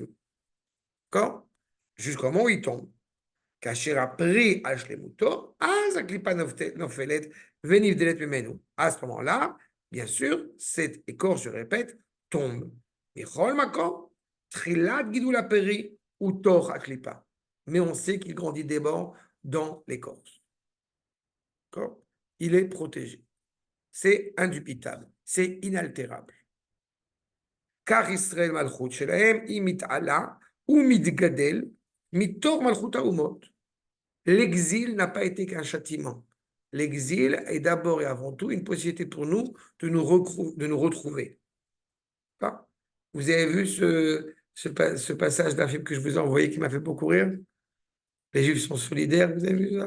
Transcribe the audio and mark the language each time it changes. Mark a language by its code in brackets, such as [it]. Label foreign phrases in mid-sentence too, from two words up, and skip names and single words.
[fr] D'accord? Jusqu'au moment où il tombe. [he] כאשר הפרי על שלמותו, אז הקליפה נופלת ונבדלת ממנו. [fr] À ce moment-là, bien sûr, cette écorce, je répète, tombe. [he] מכל מקום, תחילת גידול הפרי הוא תוך הקליפה. [fr] Mais on sait qu'il grandit d'abord dans l'écorce. D'accord? Il est protégé. C'est indubitable. C'est inaltérable. car Israël [he] malchut שלהם היא מתעלה ומתגדל מתוך מלכות האומות. [fr] L'exil n'a pas été qu'un châtiment. L'exil est d'abord et avant tout une possibilité pour nous de nous retrouver. Vous avez vu ce passage d'un film que je vous ai envoyé qui m'a fait beaucoup rire? Les Juifs sont solidaires, vous avez vu ça?